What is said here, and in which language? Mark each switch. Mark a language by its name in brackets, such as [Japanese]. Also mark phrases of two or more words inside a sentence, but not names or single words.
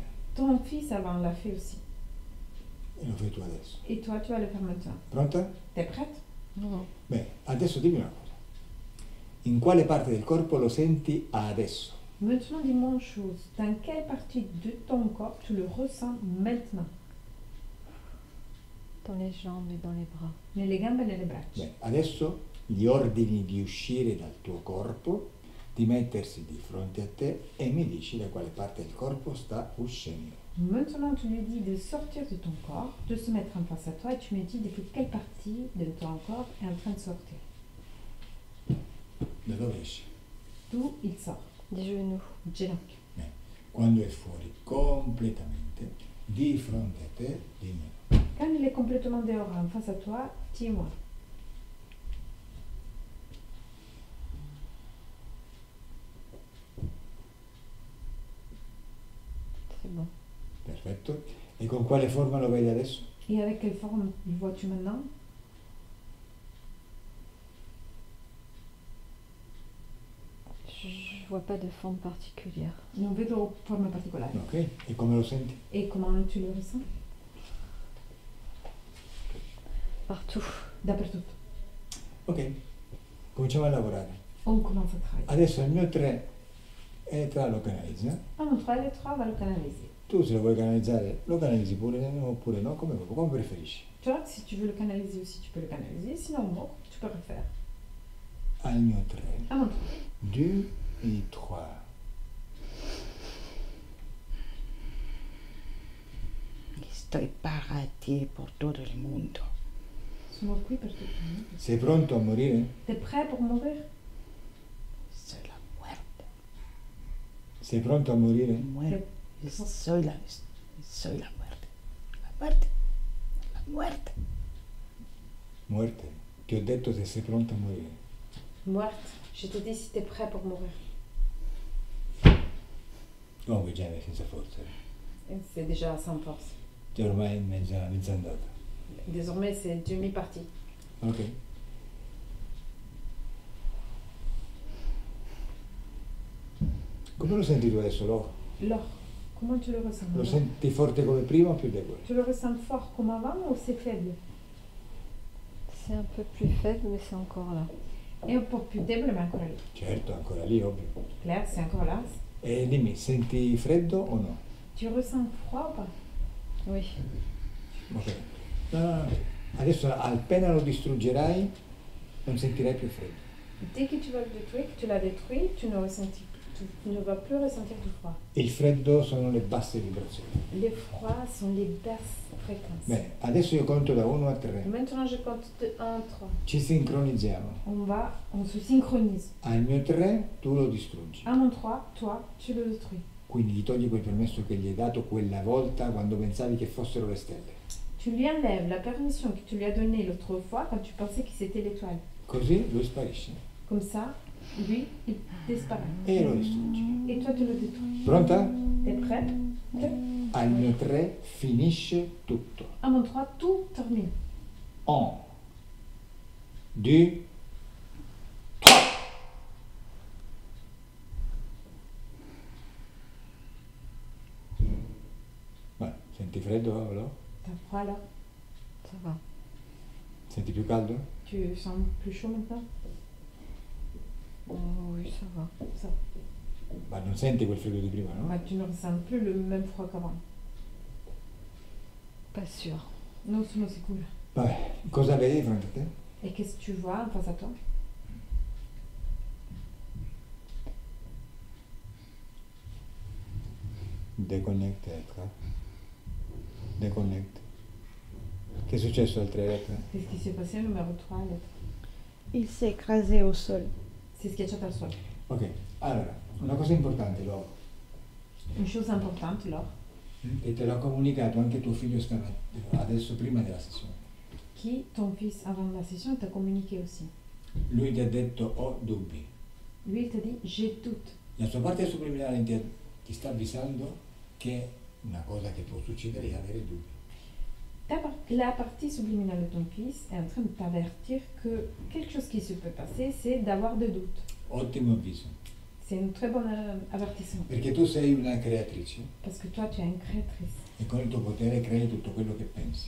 [French] Ton fils avant l'a fait aussi. [Italian] E lo fai tu adesso. [French] Et toi, tu vas le faire maintenant. [Italian] Pronta? [French] T'es prête? Non. [Italian] Bene, adesso dimmi una cosa. In quale parte del corpo lo senti adesso? [French] Maintenant, dis-moi une chose. Dans quelle partie de ton corps tu le ressens maintenant? Dans les jambes et dans les bras. [Italian] Nelle gambe e nelle braccia. Bene, adesso gli ordini di uscire dal tuo corpo, di mettersi di fronte a te e mi dici da quale parte del corpo sta uscendo. [French] Maintenant, tu lui dis de sortir de ton corps, de se mettre en face à toi et tu me dis depuis quelle partie de ton corps est en train de sortir. [Italian] Da dove esce? [French] D'où il sort? Des genoux. [Italian] Ginocchio. Bene, quando è fuori completamente di fronte a te, dimmi. [French] Quand il est complètement dehors en face à toi, dis-moi. C'est bon. [Italian] Perfetto. E con quale forma lo vedi adesso? [French] Et avec quelle forme le vois-tu maintenant? Je vois pas de forme particulière. [Italian] Non vedo forma particolare. Ok. E come lo senti? [French] Et comment tu le ressens? Partout. [Italian] Dappertutto. Ok. Cominciamo a lavorare. [French] On commence à travailler. [Italian] Adesso il mio 3 è tra lo canalizza. [French] À mon 3, le 3 va le canaliser. [Italian] Tu se lo vuoi canalizzare, lo canalizzi pure oppure no, come preferisci. [French] Tu vois, si tu veux le canaliser aussi, tu peux le canaliser. Sinon, non, tu peux refaire. [Italian] Al mio 3. [French] À mon 3. 2 et 3. [Spanish] Estoy para ti por todo el mundo. [Italian] Sono qui per tutto il mondo. Sei pronto a morire? [French] T'es prêt pour mourir? [Spanish] Soy la muerte. [Italian] Sei pronto a morire? [Spanish] Muero. Soy la muerte. La muerte. La muerte. Muerte. [Italian] Ti ho detto se sei pronto a morire. [Spanish] Muerte. [French] Je te dis si t'es prêt pour mourir. [Italian] Comunque già è senza forza. [French] Et c'est déjà sans force. [Italian] Già ormai è mezza andata. [French] Désormais, c'est demi-partie. Ok. [Italian] Come lo senti tu adesso, Lo? [French] L'or, comment tu le ressens? [Italian] Lo [French] maintenant? [Italian] senti forte come prima o più debole? [French] Tu le ressens fort comme avant ou c'est faible? C'est un peu plus faible, mais c'est encore là. [Italian] È un po' più debole, ma ancora lì. Certo, ancora lì, ovvio. [French] Claire, c'est encore là. [Italian] E dimmi, senti freddo o no? [French] Tu ressens froid ou pas? Oui. [Italian] Ok. No, no, no. Adesso appena lo distruggerai non sentirai più freddo. [French] Dès que tu vas le détruire, que tu l'as détruit, tu ne vas plus ressentir du froid. [Italian] Il freddo sono le basse vibrazioni. [French] Les froids sont les basses fréquences. [Italian] Bene, adesso io conto da 1 a 3. [French] Maintenant, je compte de 1 à 3. [Italian] Ci sincronizziamo. [French] On se synchronise. [Italian] Al mio 3 tu lo distruggi. [French] À mon 3, toi, tu le détruis. [Italian] Quindi gli togli quel permesso che gli hai dato quella volta quando pensavi che fossero le stelle. [French] Tu lui enlèves la permission que tu lui as donnée l'autre fois quand tu pensais que c'était l'étoile. [Italian] Così lui sparisce. [French] Comme ça, lui, il disparaît. [Italian] E lo distruggi. [French] Et toi, tu le détruis. [Italian] Pronta? [French] T'es prêt? [Italian] Al mio 3 finisce tutto. [French] À mon 3, tout termine. 1, 2, 3. [Italian] Beh, senti freddo, Paolo? [French] T'as froid là? Ça va. [Italian] Senti più caldo? [French] Tu sens plus chaud maintenant? Oh, oui, ça va. Ça. [Italian] Ma non senti quel freddo di prima, no? [French] Bah, tu ne ressens plus le même froid qu'avant. Pas sûr. Non, c'est cool. [Italian] Vabbè, cosa vedi di fronte a te? [French] Et qu'est-ce que tu vois en face à toi? Deconnected. Deconnect. [Italian] Che è successo al 3 lettere? [French] Qu'est-ce qui s'est passé numéro 3 lettre? Il s'est écrasé au sol. C'est schiacciato al suolo. [Italian] Ok, allora, una cosa importante, [French] Une chose importante, Laure, [Italian] e te l'ha comunicato anche tuo figlio adesso prima della sessione. [French] qui, ton fils, avant la session, t'a communiqué aussi. [Italian] Lui ti ha detto ho dubbi. [French] Lui, il t'a dit, j'ai doute. [Italian] La sua parte subliminale ti sta avvisando che una cosa che può succedere è avere dubbi. [French] La partie subliminale de ton fils est en train de t'avertir que quelque chose qui se peut passer, c'est d'avoir des doutes. [Italian] Ottimo avviso. [French] C'est un très bon avertissement. [Italian] Perché tu sei una creatrice [French] Parce que toi, tu es une créatrice. [Italian] e con il tuo potere crei tutto quello che pensi.